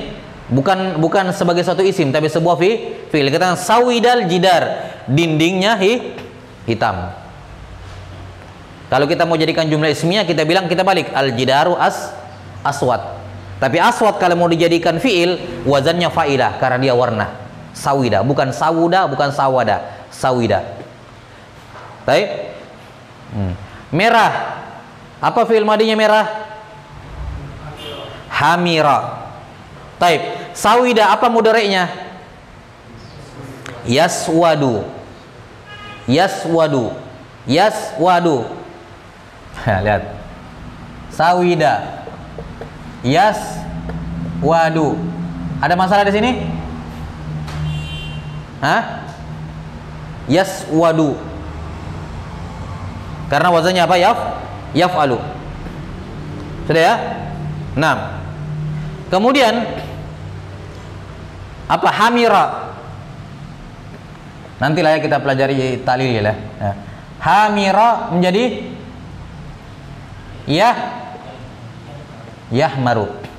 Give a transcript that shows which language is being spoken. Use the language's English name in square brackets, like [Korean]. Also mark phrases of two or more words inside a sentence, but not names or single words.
[Indonesian] Bukan sebagai suatu isim, tapi sebuah fi'il. Kita [Arabic] سود الجدار, [Indonesian] dindingnya hitam. Kalau kita mau jadikan [Arabic] جملة اسمية, [Indonesian] kita balik [Arabic] الجدار أسود. [Indonesian] Tapi aswad kalau mau dijadikan fi'il, wazannya fa'ilah karena dia warna. Sawida, bukan sawuda, bukan sawada, sawida. Baik? Merah. Apa fi'il madinya merah? Hamira. Taib. Sawida apa mudhari'nya? Yaswadu. Yaswadu. Yaswadu. Lihat. Sawida. Yaswadu. Ada masalah di sini? Yaswadu. Karena wazannya apa? Yaf'alu. Sudah ya? 6. Kemudian apa? Hamira. Nantilah ya kita pelajari ta'lil ya. Hamira menjadi yahmaru.